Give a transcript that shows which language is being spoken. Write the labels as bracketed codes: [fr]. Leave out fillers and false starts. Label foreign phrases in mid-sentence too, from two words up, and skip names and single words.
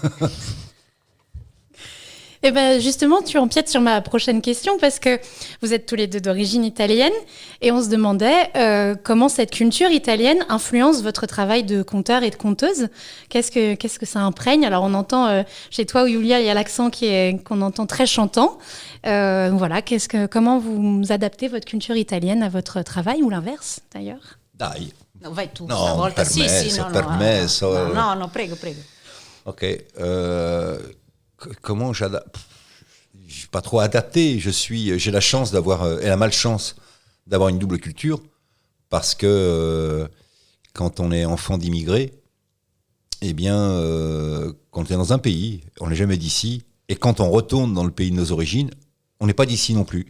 [fr] Et ben justement, tu empiètes sur ma prochaine question parce que vous êtes tous les deux d'origine italienne et on se demandait comment cette culture italienne influence votre travail de conteur et de conteuse. Qu'est-ce que ça imprègne? Alors on entend chez toi, Yulia, il y a l'accent qu'on entend très chantant. Voilà, comment vous adaptez votre culture italienne à votre travail ou l'inverse d'ailleurs? [it] Dai. No, vai tu, No, stavolta permesso, no, permesso. No, prego. [fr] Ok. Comment j'adapte? Je suis pas trop adapté. J'ai la chance d'avoir, et la malchance d'avoir une double culture, parce que quand on est enfant d'immigrés, eh bien, quand on est dans un pays, on n'est jamais d'ici, et quand on retourne dans le pays de nos origines, on n'est pas d'ici non plus.